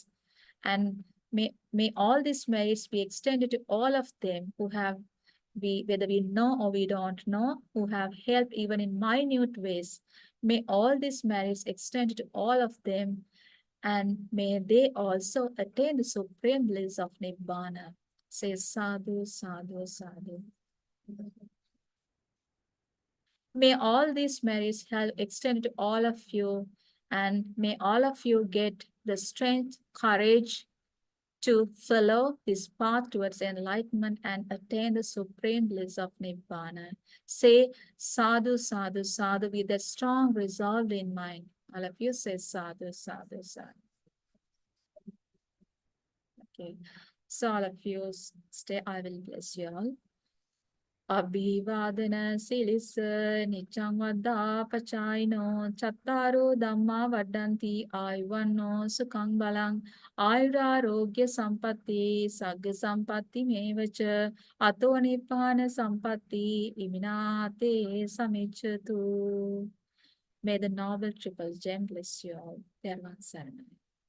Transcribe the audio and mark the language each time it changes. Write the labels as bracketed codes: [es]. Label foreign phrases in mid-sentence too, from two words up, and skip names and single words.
[en] And may all these merits be extended to all of them who have, whether we know or we don't know, who have helped even in minute ways. May all these merits extend to all of them, and may they also attain the supreme bliss of Nibbana. Say [pi] sadhu, sadhu, sadhu. [en] May all these merits have extended to all of you, and may all of you get the strength, courage, to follow this path towards enlightenment and attain the supreme bliss of Nibbana. Say [pi] sadhu, sadhu, sadhu [en] with a strong resolve in mind. All of you say [pi] sadhu, sadhu, sadhu. [en] Okay. So all of you stay, I will bless you all. [pi] Abhivadana silis nichang vada pachayino chattaro dhamma vadanti ayvano sukhang balang ayurarogya sampatti sagga sampatti mevacha ato nibbana sampatti iminate samichatu. [en] May the noble triple gem bless you all. [sa] Dharma Saranam.